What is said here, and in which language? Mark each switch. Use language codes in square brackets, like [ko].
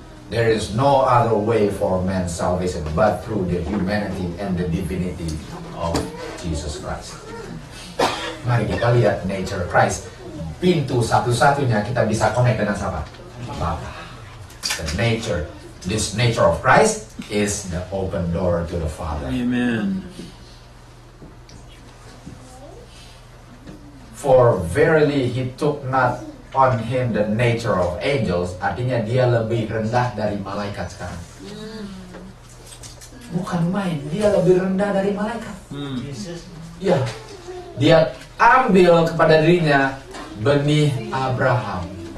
[en] There is no other way for man's salvation but through the humanity and the divinity of Jesus Christ. [id] Mari kita lihat nature Christ. Pintu satu-satunya kita bisa connect dengan siapa? Bapa. [en] The nature, this nature of Christ is the open door to the Father. Amen. For verily he took not on him the nature of angels. [id] Artinya dia lebih rendah dari malaikat sekarang. Bukan main, dia lebih rendah dari malaikat. Ya, dia ambil kepada dirinya benih Abraham.